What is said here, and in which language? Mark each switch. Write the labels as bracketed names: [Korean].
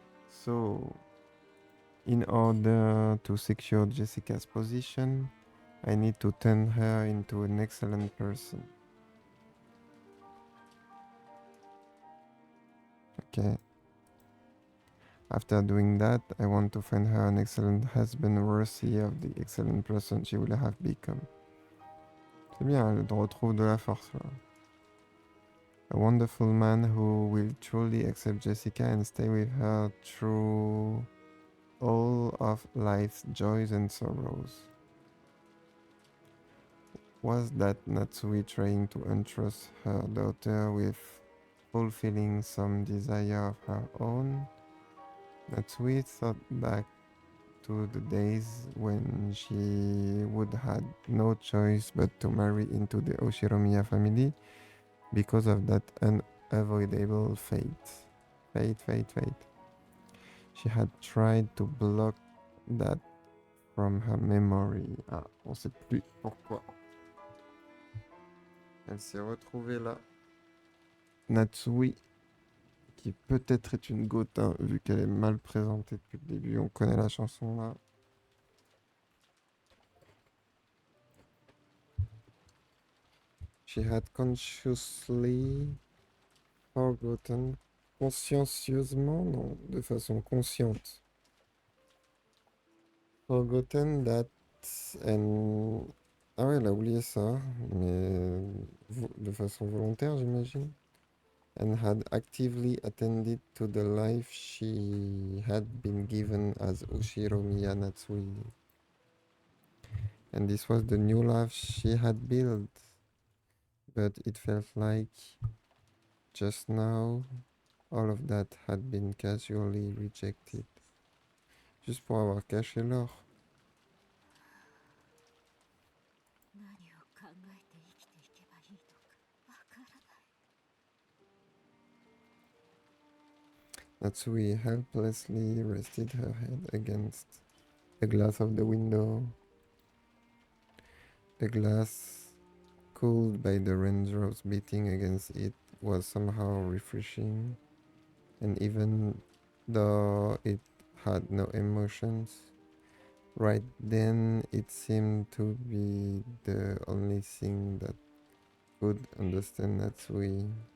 [English] So, in order to secure Jessica's position, I need to turn her into an excellent person. Okay. After doing that, I want to find her an excellent husband worthy of the excellent person she will have become. [French] C'est bien, elle retrouve de la force là. [English] A wonderful man who will truly accept Jessica and stay with her through all of life's joys and sorrows. Was that Natsui trying to entrust her daughter with fulfilling some desire of her own? Natsui thought back to the days when she would had no choice but to marry into the Oshiromiya family because of that unavoidable fate. Fate. She had tried to block that from her memory. [French] Ah, on sait plus pourquoi. Elle s'est retrouvée là. Natsui, qui peut-être est une goth, hein, vu qu'elle est mal présentée depuis le début. On connaît la chanson là. [English] She had consciously Forgotten. [French] Consciencieusement, non, de façon consciente. [English] Forgotten that and... [French] Ah ouais, elle a oublié ça, mais de façon volontaire, j'imagine. [English] And had actively attended to the life she had been given as Ushiro Miya Natsui. And this was the new life she had built. But it felt like just now all of that had been casually rejected. [French] Juste pour avoir caché l'or. [Japanese] 何を考えて生きていけばいいのかわからない。 [English] Natsui helplessly rested her head against the glass of the window. The glass, cooled by the raindrops beating against it, was somehow refreshing, and even though it had no emotions, right then it seemed to be the only thing that could understand Natsui.